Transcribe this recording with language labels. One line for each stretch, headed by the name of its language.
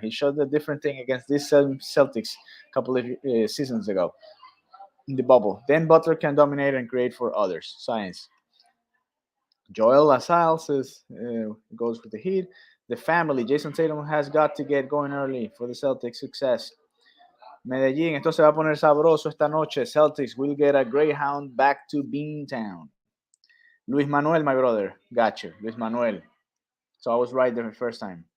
English: He showed a different thing against this Celtics a couple of seasons ago in the bubble. Then Butler can dominate and create for others. Science. Joel LaSalle says goes with the Heat. The family. Jason Tatum has got to get going early for the Celtics success.
Spanish: Medellín, esto se va a poner sabroso esta noche.
English: Celtics will get a Greyhound back to Beantown. Luis Manuel, my brother. Gotcha. Luis Manuel. So I was right the first time.